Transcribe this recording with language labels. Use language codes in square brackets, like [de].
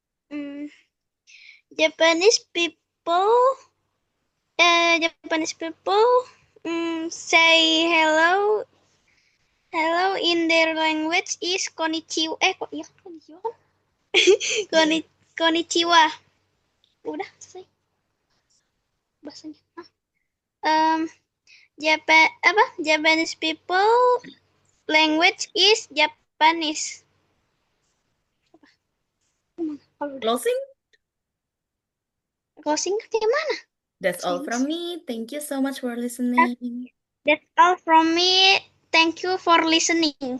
[en] Mm, Japanese people, say hello in their language is konnichiwa. [id] Kok iya konnichiwa? Konnichiwa. Udah selesai bahasanya. [en] Japanese people language is Japanese. [id] Kalau udah [en] Closing? [id] closing kayak mana? [en] That's all from me. Thank you so much for listening. That's all from me. Thank you for listening.